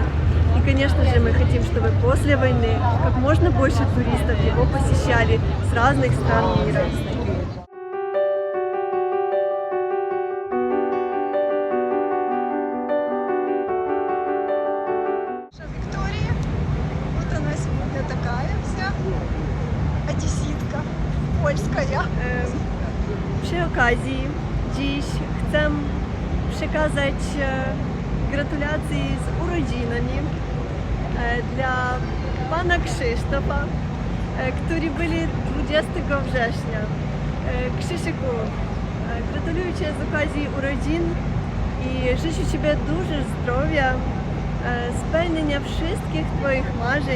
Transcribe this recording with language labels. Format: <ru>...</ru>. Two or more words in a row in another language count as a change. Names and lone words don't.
<ru>И, конечно же, мы хотим, чтобы после войны как можно больше туристов его посещали с разных стран мира. Виктория, вот она сегодня такая вся, одеситка, польская.</ru> <pl>Przy okazji dziś chcę przekazać gratulacje z urodzinami dla pana Krzysztofa, którzy byli 20 września. Krzysiku, gratuluję Ci z okazji urodzin i życzę Ci dużo zdrowia, spełnienia wszystkich Twoich marzeń.</pl>